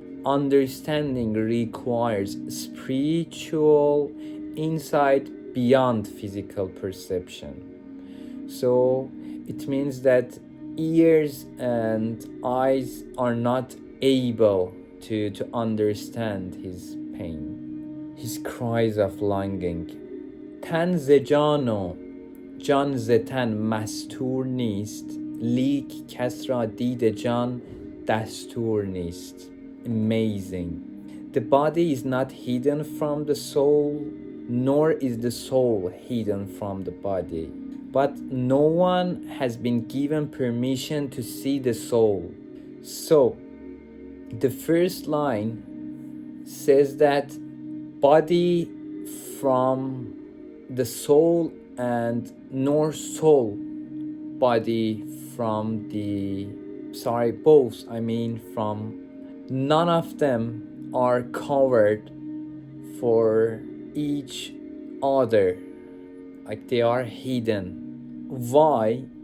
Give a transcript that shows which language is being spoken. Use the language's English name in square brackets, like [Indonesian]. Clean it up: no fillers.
[English] Understanding requires spiritual insight beyond physical perception. So it means that ears and eyes are not able to understand his pain, his cries of longing. [Persian] تن ز جان و جان ز تن مستور نیست، لیک کس را دید جان دستور نیست. [English] Amazing. The body is not hidden from the soul, nor is the soul hidden from the body. But no one has been given permission to see the soul. So, the first line says that body from the soul and nor soul body from the both, from none of them are covered for each other, like they are hidden. Why?